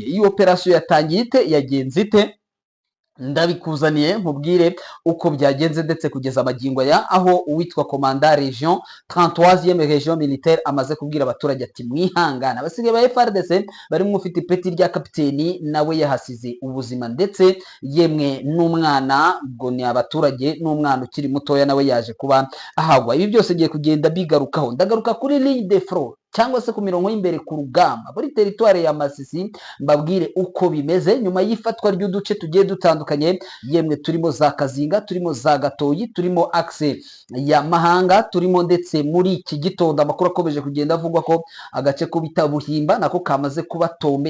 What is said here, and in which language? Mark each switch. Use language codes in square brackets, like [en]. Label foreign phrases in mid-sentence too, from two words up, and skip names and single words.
[rw] Iyi operasiyo yatangiye ite, yagenze ite? Ndabikuzaniye nkubwire uko byagenze ndetse kugeza amagingo ya aho uwitwa komanda region [fr] 33e region militaire [rw] amaze kubwira abaturage ati mwihangana. Abasigaye ba FRDC bari mufite ipeti rya kapiteni nawe yahasize ubuzima, ndetse yemwe n'umwana, ubwo ni abaturage n'umwana ukiri mutoya nawe yaje kuba ahagwa. Ibi byose ngiye kugenda bigarukaho. Ndagaruka kuri [fr] ligne de front [rw] cyangwa se ku mirongo y'imbere ku rugamba muri teritwari ya Masisi, mbabwire uko bimeze nyuma y'ifatwa ry'uduce tugiye dutandukanye. Yemwe turimo za Kazinga, turimo za Gatoyi, turimo axe ya Mahanga, turimo ndetse muri iki gitondo amakuru akomeje kugenda avugwa ko agace ko bita Buhimba nako kamaze kuba Tombe.